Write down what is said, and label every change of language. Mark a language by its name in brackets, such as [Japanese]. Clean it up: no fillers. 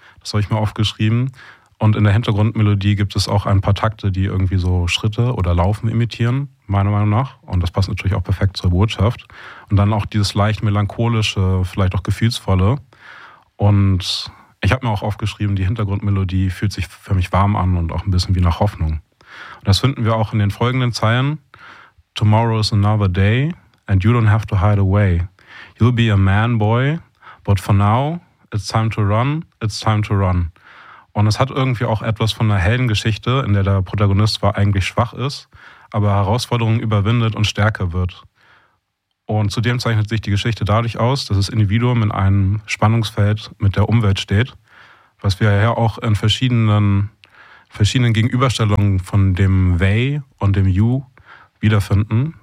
[German] Das habe ich mir aufgeschrieben. Und in der Hintergrundmelodie gibt es auch ein paar Takte, die irgendwie so Schritte oder Laufen imitieren, meiner Meinung nach. Und das passt natürlich auch perfekt zur Botschaft. Und dann auch dieses leicht melancholische, vielleicht auch gefühlsvolle. Und ich habe mir auch aufgeschrieben, die Hintergrundmelodie fühlt sich für mich warm an und auch ein bisschen wie nach Hoffnung. Und das finden wir auch in den folgenden Zeilen. [English] Tomorrow is another day and you don't have to hide away. You'll be a man, boy, but for now it's time to run, it's time to run. [German] Und es hat irgendwie auch etwas von einer Heldengeschichte, in der der Protagonist zwar eigentlich schwach ist, aber Herausforderungen überwindet und stärker wird. Und zudem zeichnet sich die Geschichte dadurch aus, dass das Individuum in einem Spannungsfeld mit der Umwelt steht, was wir ja auch in verschiedenen Gegenüberstellungen von dem They und dem You wiederfinden.